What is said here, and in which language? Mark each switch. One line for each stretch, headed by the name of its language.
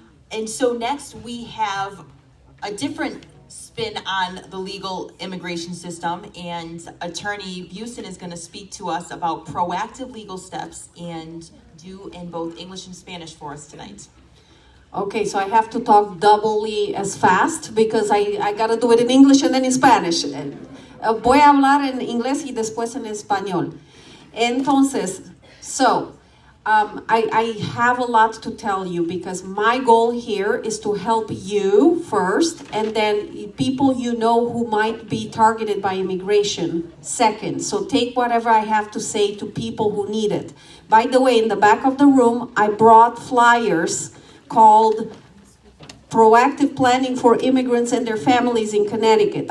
English: And so next we have a different spin on the legal immigration system, and Attorney Busen is going to speak to us about proactive legal steps and do in both English and Spanish for us tonight. Okay, so I have to talk doubly as fast because I got to do it in English and then in Spanish.
Spanish: Voy a hablar en inglés y después en español.
English: Entonces, I have a lot to tell you, because my goal here is to help you first, and then people you know who might be targeted by immigration second. So take whatever I have to say to people who need it. By the way, in the back of the room, I brought flyers called Proactive Planning for Immigrants and Their Families in Connecticut.